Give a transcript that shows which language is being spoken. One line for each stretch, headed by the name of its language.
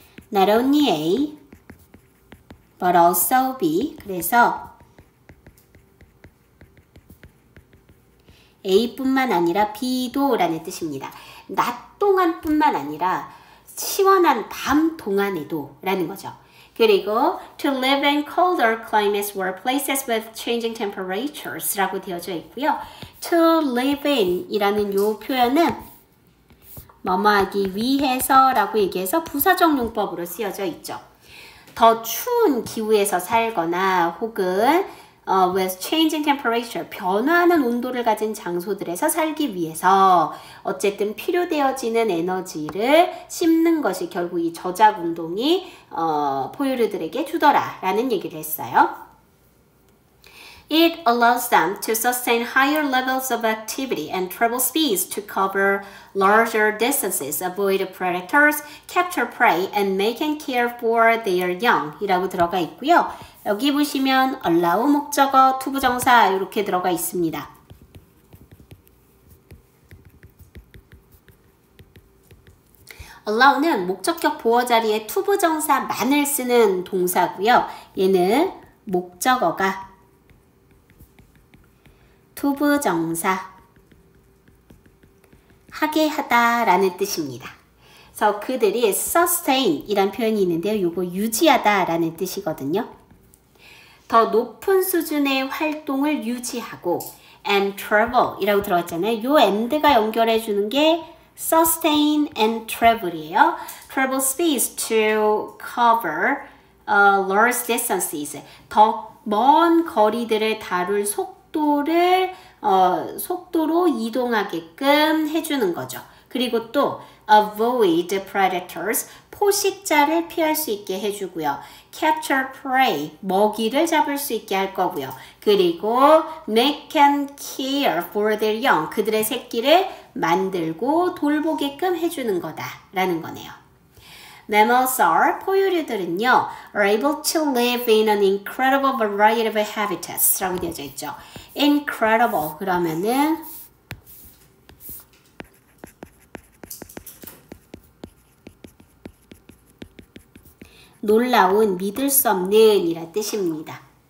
English: Not only A but also B.
Korean: 그래서 A뿐만 아니라 B도 라는 뜻입니다. 낮 동안 뿐만 아니라 시원한 밤 동안에도 라는 거죠.
English: 그리고 to live in colder climates or places with changing temperatures
Korean: 라고 되어져 있고요.
English: to live in
Korean: 이라는 요 표현은 뭐뭐하기 위해서 라고 얘기해서 부사적 용법으로 쓰여져 있죠. 더 추운 기후에서 살거나 혹은
English: with changing temperature,
Korean: 변화하는 온도를 가진 장소들에서 살기 위해서 어쨌든 필요되어지는 에너지를 씹는 것이 결국 이 저작 운동이 포유류들에게 주더라라는 얘기를 했어요.
English: It allows them to sustain higher levels of activity and travel speeds to cover larger distances, avoid predators, capture prey, and make and care for their young
Korean: 이라고 들어가 있고요. 여기 보시면 allow 목적어, 투부정사 이렇게 들어가 있습니다. allow는 목적격 보어 자리에 투부정사만을 쓰는 동사고요. 얘는 목적어가 투부정사 하게 하다 라는 뜻입니다. 그래서 그들이 sustain 이란 표현이 있는데요. 요거 유지하다 라는 뜻이거든요. 더 높은 수준의 활동을 유지하고
English: and travel
Korean: 이라고 들어갔잖아요. 요 and가 연결해 주는 게
English: sustain and travel
Korean: 이에요.
English: travel speeds to cover large distances.
Korean: 더 먼 거리들을 다룰 속도로 이동하게끔 해주는 거죠. 그리고 또
English: avoid predators,
Korean: 포식자를 피할 수 있게 해주고요.
English: capture prey,
Korean: 먹이를 잡을 수 있게 할 거고요. 그리고
English: make and care for their young,
Korean: 그들의 새끼를 만들고 돌보게끔 해주는 거다라는 거네요.
English: Mammals are,
Korean: 포유류들은요,
English: are able to live in an incredible variety of habitats
Korean: 라고 되어져 있죠. incredible 그러면은 놀라운, 믿을 수 없는 이란 뜻입니다.